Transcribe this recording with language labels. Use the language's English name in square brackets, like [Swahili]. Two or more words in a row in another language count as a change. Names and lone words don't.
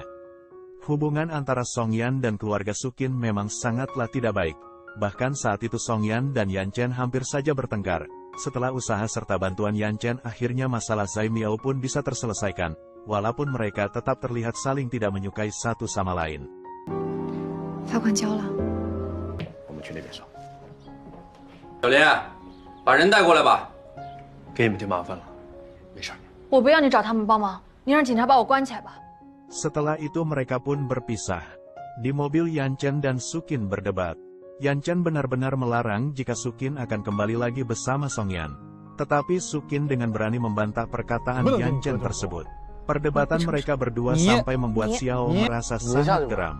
[Indonesian] Hubungan antara Songyan dan keluarga Sukin memang sangatlah tidak baik. Bahkan saat itu Songyan dan Yan Chen hampir saja bertengkar. Setelah usaha serta bantuan Yan Chen akhirnya masalah Zai Miao pun bisa terselesaikan. Walaupun mereka tetap terlihat saling tidak menyukai satu sama lain. [Chinese] 罚款交了，我们去那边说。小林，把人带过来吧。给你们添麻烦了，没事。我不要你找他们帮忙，你让警察把我关起来吧。 [Indonesian] Setelah itu mereka pun berpisah. Di mobil Yan Chen dan Sukin berdebat. Yan Chen benar-benar melarang jika Sukin akan kembali lagi bersama Songyan. Tetapi Sukin dengan berani membantah perkataan Yan Chen tersebut. Perdebatan mereka berdua sampai membuat Xiao merasa sangat geram.